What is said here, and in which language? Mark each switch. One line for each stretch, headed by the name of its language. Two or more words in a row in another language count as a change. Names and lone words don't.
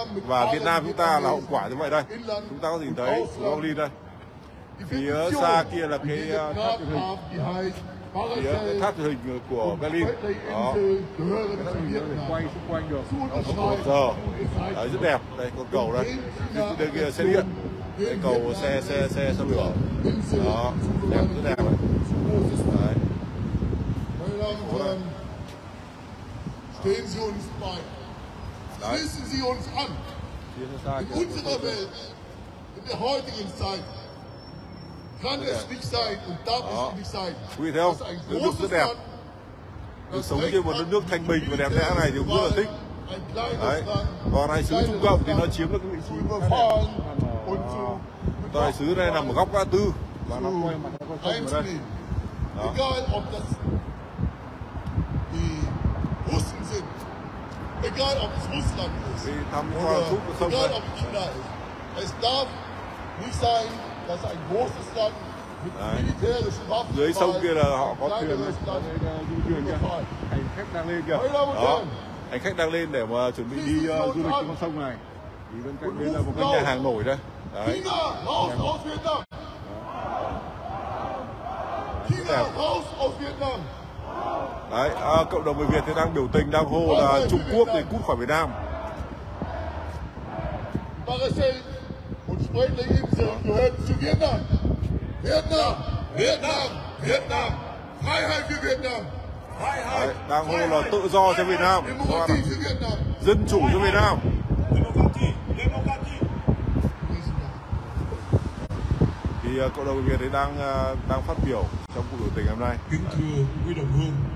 Vietnamese: Và Việt Nam chúng ta là hậu quả như vậy đây. Chúng ta có nhìn thấy Berlin đây, phía xa kia là cái tháp truyền hình, phía cái tháp truyền hình của Berlin đó, quay xung quanh được một giờ. Đấy, rất đẹp. Đây con cầu đây, đây kia xe điện, đây cầu xe lửa đó, đẹp, rất đẹp đấy.
German: Stehen Sie uns bei. Schließen Sie uns an. In unserer Welt, in der heutigen Zeit, kann es nicht sein und darf es nicht sein.
Vietnamese: Quý vị thấy không? Nước Đức rất đẹp. Được sống trên một đất nước thanh bình và đẹp đẽ này thì cũng rất là thích. Đấy. Còn đại sứ Trung Cộng thì nó chiếm được cái vị trí đại sứ này nằm ở góc ngã tư và nó quay mặt nó quay sông ở đây. Đó.
German: Russen sind, egal ob es Russland ist, egal ob es China ist. Es darf nicht sein, dass ein großes Land mit militärischen Waffen
Vietnamese: dưới sông kia là họ có thuyền, du thuyền kia, hành khách đang lên kìa. Đó, hành khách đang lên để mà chuẩn bị đi du lịch trên con sông này. Thì bên cạnh đây là một cái nhà hàng nổi đây. Đấy.
German: China, raus aus Vietnam.
Vietnamese: Đấy, cộng đồng người Việt thì đang biểu tình, đang hô là Trung Quốc thì cút khỏi Việt Nam.
German: Marseille und Spratly-Insel gehört zu Vietnam. Vietnam, Vietnam, Vietnam. Freiheit für Vietnam.
Vietnamese: Đấy, đang hô là tự do cho Việt Nam, dân chủ cho Việt Nam. Thì cộng đồng người Việt thì đang phát biểu trong cuộc biểu tình hôm nay. Kính thưa quý đồng hương,